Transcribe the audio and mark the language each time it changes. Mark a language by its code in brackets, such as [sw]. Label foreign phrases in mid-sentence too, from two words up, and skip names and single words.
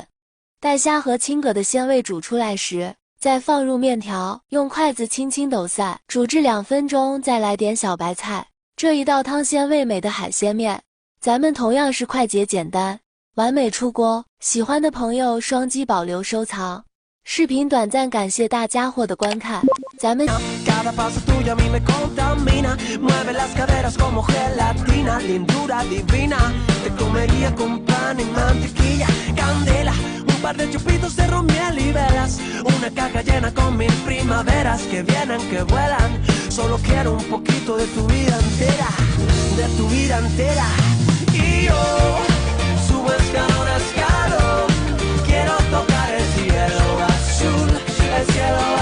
[zh] 待虾和青蛤的鲜味煮出来时，再放入面条，用筷子轻轻抖散，煮至2分钟，再来点小白菜。这一道汤鲜味美的海鲜面，咱们同样是快捷简单，完美出锅。喜欢的朋友双击保留收藏。视频短暂感谢大家伙的观看，咱们。 [es] Cada paso tuyo a mí me contamina, mueve las caderas como gelatina, lindura divina, te comería con pan y mantequilla, candela, un par de chupitos de ron, miel y velas, una caja llena con 1000 primaveras que vienen, que vuelan, solo quiero un poquito de tu vida entera, de tu vida entera, y yo subo escalón a escalón, quiero tocar el cielo azul, el cielo